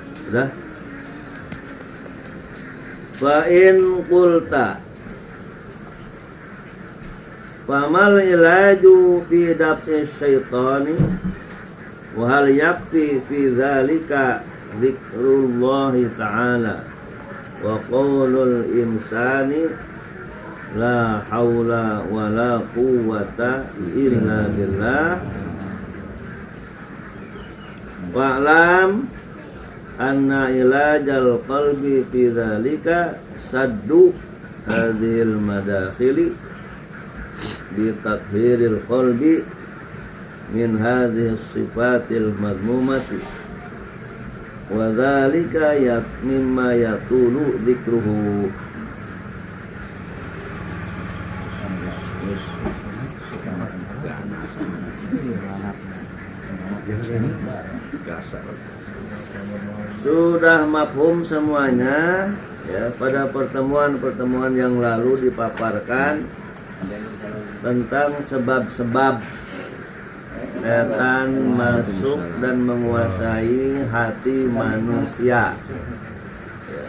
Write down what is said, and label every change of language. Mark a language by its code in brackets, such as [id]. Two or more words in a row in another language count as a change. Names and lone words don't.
[id] Sudah? [ar] فإن قلت فما العلاج في دفع الشيطان وهل يكفي في ذلك ذكر الله تعالى وقول الإنسان لا حول ولا قوة إلا بالله واعلم أن علاج القلب في ذلك سد هذه المداخل بتطهير القلب من هذه الصفات المذمومة وذلك مما يطول ذكره. [id] Sudah mafhum semuanya ya. Pada pertemuan-pertemuan yang lalu dipaparkan tentang sebab-sebab setan masuk dan menguasai hati manusia ya.